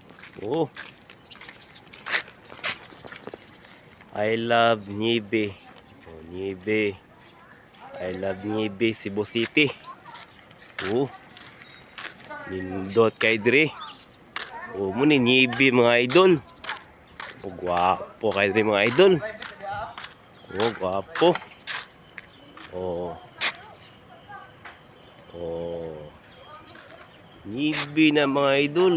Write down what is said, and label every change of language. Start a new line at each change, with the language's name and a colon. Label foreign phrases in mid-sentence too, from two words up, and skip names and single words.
English: Oh. I love Nibe. Oh, Nibe. I love Nibe, Cebu City.
Cebuano: Oh. Nindot kay dire. Oh, muni Nibe mga idol. Oh, gwapo kay dire mga idol. Oh, gwapo. Oh. Oh. Nibe na mga idol.